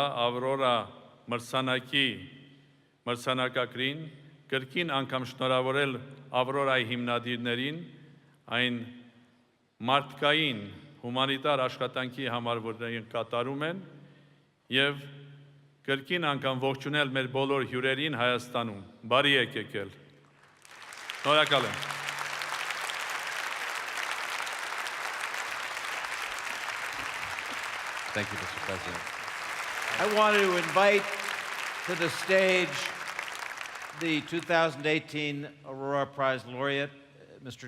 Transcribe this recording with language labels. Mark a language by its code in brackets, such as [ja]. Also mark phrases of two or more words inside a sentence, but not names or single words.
[hy] Ավրորա մրցանակի մրցանակակրին, կրկին անգամ շնորհավորել Ավրորայի հիմնադիրներին, այն մարդկային հումանիտար աշխատանքի համար, որ կատարում են, և կրկին անգամ ողջունել մեր բոլոր հյուրերին Հայաստանում։ Բարի եք եկել։ Շնորհակալ եմ։ [en] Thank you, Mr. President. I want to invite to the stage the 2018 Aurora Prize Laureate, Mr.